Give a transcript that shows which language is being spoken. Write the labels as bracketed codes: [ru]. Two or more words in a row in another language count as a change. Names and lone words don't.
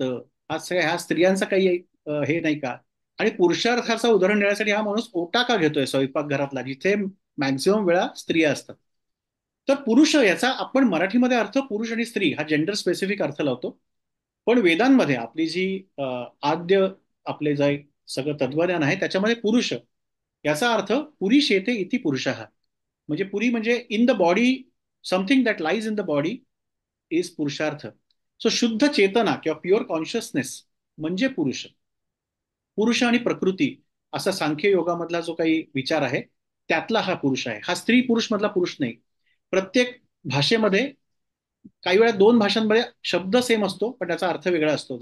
[mr] हा सगळ्या ह्या स्त्रियांचा काही हे नाही का? आणि पुरुषार्थाचं उदाहरण देण्यासाठी हा माणूस ओटा का घेतोय स्वयंपाकघरातला, जिथे मॅक्झिमम वेळा स्त्रिया असतात? तर पुरुष याचा आपण मराठीमध्ये अर्थ पुरुष आणि स्त्री हा [en] gender specific [mr] अर्थ लावतो. पण वेदांमध्ये आपली जी आद्य आपले जे सगळं तत्वज्ञान आहे, त्याच्यामध्ये पुरुष याचा अर्थ [sa] पुरी शेते इति पुरुषः. [mr] म्हणजे पुरी म्हणजे [en] in the body, something that lies in the body is पुरुषार्थ. [mr] सो शुद्ध चेतना किंवा [en] pure consciousness [mr] म्हणजे पुरुष. पुरुष आणि प्रकृती असा सांख्य योगामधला जो काही विचार आहे, त्यातला हा पुरुष आहे. हा स्त्री पुरुष मधला पुरुष नाही. प्रत्येक भाषेमध्ये काही वेळा दोन भाषांमध्ये शब्द सेम असतो पण त्याचा अर्थ वेगळा असतो.